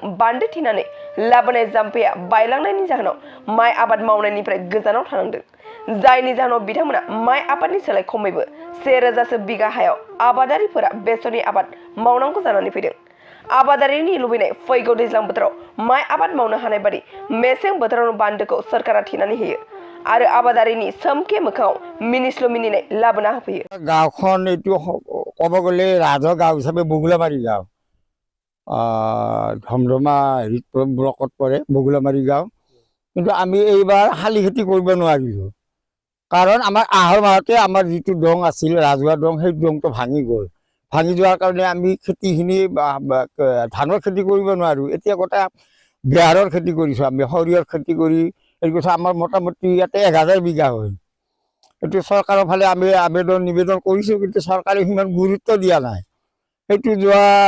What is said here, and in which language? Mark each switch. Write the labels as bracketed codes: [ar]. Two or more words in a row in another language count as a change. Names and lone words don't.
[brx] बान्दो थेनानै लाबोनाय जाम्फैया बायलांनायनि जाहोनाव माइ आबाद मावनायनिफ्राय गोजानाव थानांदों जायनि जाहोनाव बिथांमोना माइ आबादनि सोलाय खमैबो 1000 बिगा हायाव आबादारिफोरा बेसरनि आबाद मावनांगौ जानानै फैदों आबादारिनि लुबैनाय फैगौ दैज्लां बोथोराव माइ आबाद मावनो हानाय बादि मेसें बोथोरावनो बान्दोखौ सरकारा थेनानै होयो आरो आबादारिनि सोमखे मोखाङाव मिनिस्लु मिनिनाय लाबोना होफैयो [as] गाँवখন এইটো ক'ব গ'লে ৰাজহ গাঁও হিচাপে বগুলামাৰী গাঁও ধমধমা ব্লকত পৰে বগুলামাৰী গাঁও কিন্তু আমি এইবাৰ শালি খেতি কৰিব নোৱাৰিলোঁ কাৰণ আমাৰ আহাৰ মাহতে আমাৰ যিটো দং আছিল ৰাজহুৱা দং সেই দংটো ভাঙি গ'ল ভাঙি যোৱাৰ কাৰণে আমি খেতিখিনি ধানৰ খেতি কৰিব নোৱাৰোঁ এতিয়া গোটেই বেহাৰৰ খেতি কৰিছোঁ আমি সৰিয়হৰ খেতি কৰি এই কথা আমাৰ মোটামুটি ইয়াতে 1000 বিঘা হয় এইটো চৰকাৰৰ ফালে আমি আবেদন নিবেদন কৰিছোঁ কিন্তু চৰকাৰে সিমান গুৰুত্ব দিয়া নাই সেইটো যোৱা